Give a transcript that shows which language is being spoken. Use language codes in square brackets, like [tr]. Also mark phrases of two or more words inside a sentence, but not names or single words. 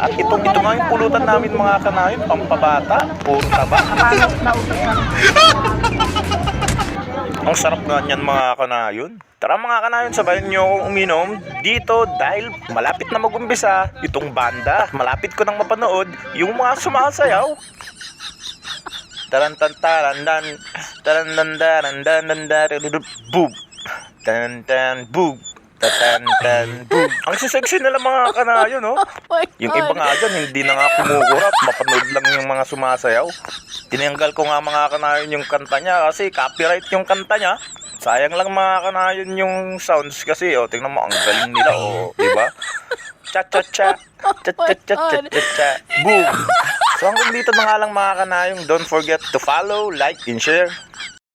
[tl] At ito nga yung pulutan namin mga kanayon, pampabata, puro taba. Ang sarap nga niyan mga kanayon. Tara mga kanayon, sabayan nyo akong uminom dito dahil malapit na mag-umpisa itong banda. Malapit ko nang mapanood yung mga sumasayaw. Tarantantarandan, tarandandarandandandan, boob, tarantan, boob, tatantan, boob. Ang sisexy nila mga kanayon, no? Yung iba nga dyan, hindi na nga kumukurap, mapanood lang yung mga sumasayaw. Tinanggal ko nga mga kanayon yung kanta niya kasi copyright yung kanta niya. Sayang lang mga kanayon yung sounds kasi, tingnan mo, ang galing nila, diba? Cha-cha-cha, cha-cha-cha-cha-cha, boom! So hanggang dito na nga lang mga kanayong, [en] don't forget to follow, like, and share.